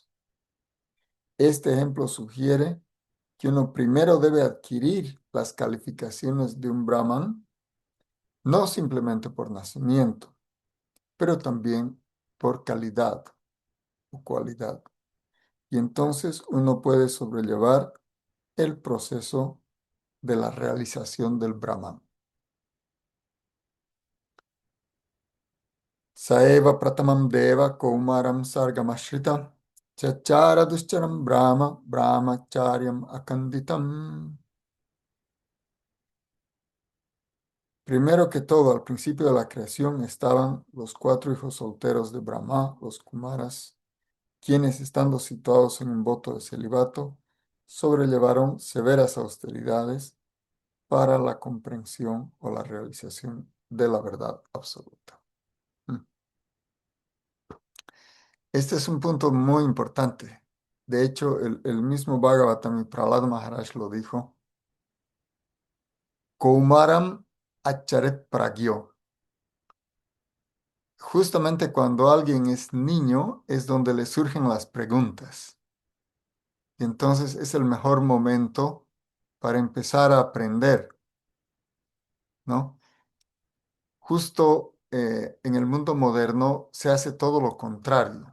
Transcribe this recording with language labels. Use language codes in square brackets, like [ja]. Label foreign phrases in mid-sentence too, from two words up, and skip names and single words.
[es] Este ejemplo sugiere que uno primero debe adquirir las calificaciones de un brahman, no simplemente por nacimiento, pero también por calidad o cualidad. Y entonces uno puede sobrellevar el proceso de la realización del Brahman. [sa] Saeva pratamam deva kaumaram sargamashrita chachara duscharam brahma brahmacharyam akanditam. [es] Primero que todo, al principio de la creación estaban los cuatro hijos solteros de Brahma, los Kumaras, quienes, estando situados en un voto de celibato, sobrellevaron severas austeridades para la comprensión o la realización de la verdad absoluta. Mm. Este es un punto muy importante. De hecho, el mismo Bhagavatam y Prahlad Maharaj lo dijo. [sa] Kaumaram acharet pragyo. [es] Justamente cuando alguien es niño es donde le surgen las preguntas. Y entonces es el mejor momento para empezar a aprender, ¿no? Justo en el mundo moderno se hace todo lo contrario.